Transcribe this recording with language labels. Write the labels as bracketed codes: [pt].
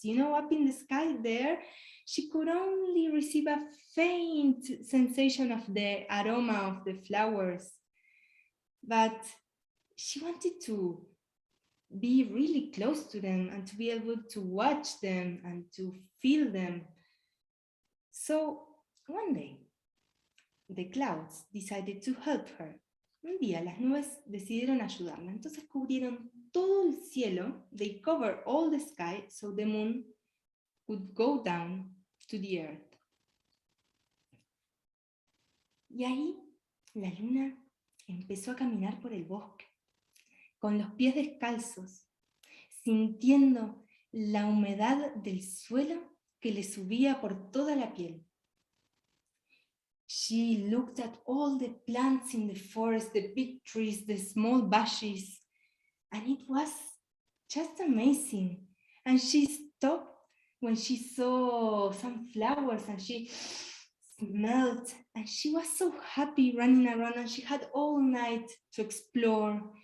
[en] You know, up in the sky there, she could only receive a faint sensation of the aroma of the flowers. But she wanted to be really close to them and to be able to watch them and to feel them. So one day, the clouds decided to help her. [es] Un día las nubes decidieron ayudarla, entonces cubrieron todo el cielo. [en] They covered all the sky so the moon could go down to the earth. [es] Y ahí la luna empezó a caminar por el bosque, con los pies descalzos, sintiendo la humedad del suelo que le subía por toda la piel. [en] She looked at all the plants in the forest, the big trees, the small bushes, and it was just amazing. And she stopped when she saw some flowers and she smelled, and she was so happy running around, and she had all night to explore.